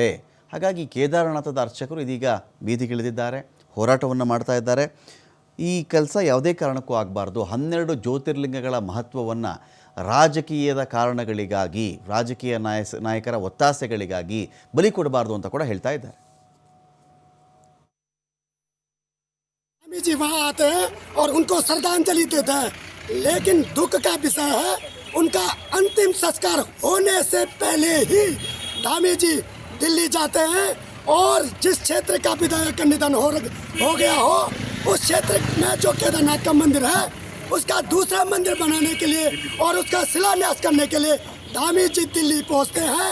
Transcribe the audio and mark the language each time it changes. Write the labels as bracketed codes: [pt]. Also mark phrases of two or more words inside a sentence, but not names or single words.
[kn] ಹಾಗಾಗಿ ಕೇದಾರನಾಥದ ಅರ್ಚಕರು ಇದೀಗ ಬೀದಿಗಿಳಿದಿದ್ದಾರೆ, ಹೋರಾಟವನ್ನು ಮಾಡ್ತಾ ಇದ್ದಾರೆ. ಈ ಕೆಲಸ ಯಾವುದೇ ಕಾರಣಕ್ಕೂ ಆಗಬಾರ್ದು. 12 ಜ್ಯೋತಿರ್ಲಿಂಗಗಳ ಮಹತ್ವವನ್ನು ರಾಜಕೀಯದ ಕಾರಣಗಳಿಗಾಗಿ, ರಾಜಕೀಯ ನಾಯಕರ ಒತ್ತಾಸೆಗಳಿಗಾಗಿ ಬಲಿ ಕೊಡಬಾರ್ದು ಅಂತ ಕೂಡ ಹೇಳ್ತಾ ಇದ್ದಾರೆ. [hi] स्वामी जी वहाँ आते हैं और उनको श्रद्धांजलि देते हैं, लेकिन दुख का विषय है उनका अंतिम संस्कार होने से पहले ही धामी जी दिल्ली जाते हैं और जिस क्षेत्र का विधायक का निधन हो गया हो उस क्षेत्र में जो केदारनाथ का मंदिर है उसका दूसरा मंदिर बनाने के लिए और उसका शिलान्यास करने के लिए धामी जी दिल्ली पहुँचते हैं।